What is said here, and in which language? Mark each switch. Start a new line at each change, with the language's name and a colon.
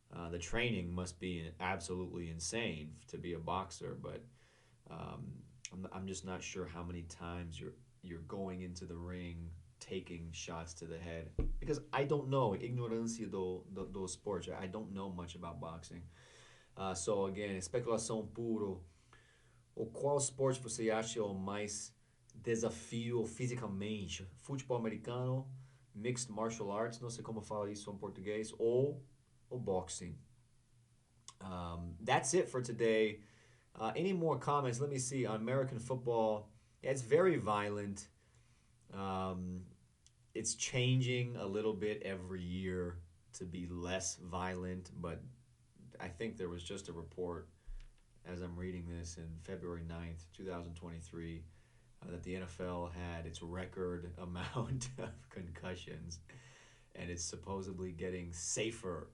English: The training must be absolutely insane to be a boxer, but um, I'm just not sure how many times you're going into the ring taking shots to the head because I don't know
Portuguese: ignorância do esporte.
English: I don't know much about boxing. So again,
Portuguese: especulação puro. O qual esporte você acha o mais desafio fisicamente? Futebol americano,
English: mixed martial arts,
Portuguese: não sei como fala isso em português, ou o boxing.
English: That's it for today. Any more comments? Let me see. On American football, yeah, it's very violent. Um, it's changing a little bit every year to be less violent, but I think there was just a report as I'm reading this in February 9th, 2023, that the NFL had its record amount of concussions and it's supposedly getting safer.